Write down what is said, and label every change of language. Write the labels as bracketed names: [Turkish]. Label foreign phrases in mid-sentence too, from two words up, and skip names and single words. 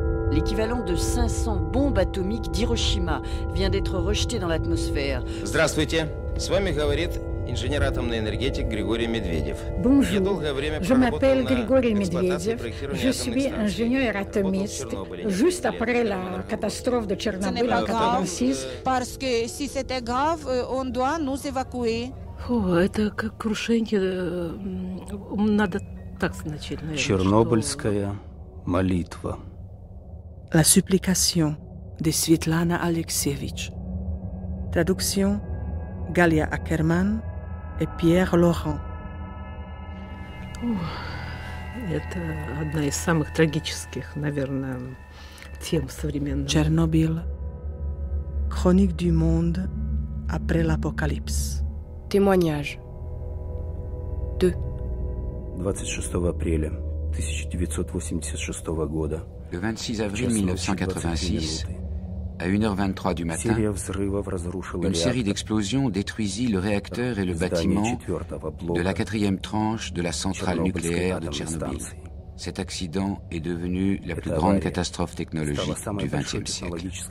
[French] L'équivalent de 500 bombes atomiques d'Hiroshima vient d'être rejeté dans l'atmosphère. [Russian] Здравствуйте. С вами говорит инженер атомный энергетик Григорий Медведев. [French] Bonjour, je m'appelle Grigori Medvedev, je suis ingénieur atomiste. Juste après la catastrophe de Tchernobyl en 1986, parce que si c'était grave, on doit nous évacuer. [Russian] Это как крушение, надо так значить, наверное. Чернобыльская молитва. [French] La supplication de Svetlana Alexievich. Traduction Galia Ackerman et Pierre Laurent. [Russian] Это одна из самых трагических, наверное, тем современных. [French] Tchernobyl. Chronique du monde après l'apocalypse. Témoignage 2. [Russian] 26 апреля 1986 года. [French] Le 26 avril 1986, à 1h23 du matin, une série d'explosions détruisit le réacteur et le bâtiment de la 4e tranche de la centrale nucléaire de Tchernobyl. Cet accident est devenu la plus grande catastrophe technologique du XXe siècle.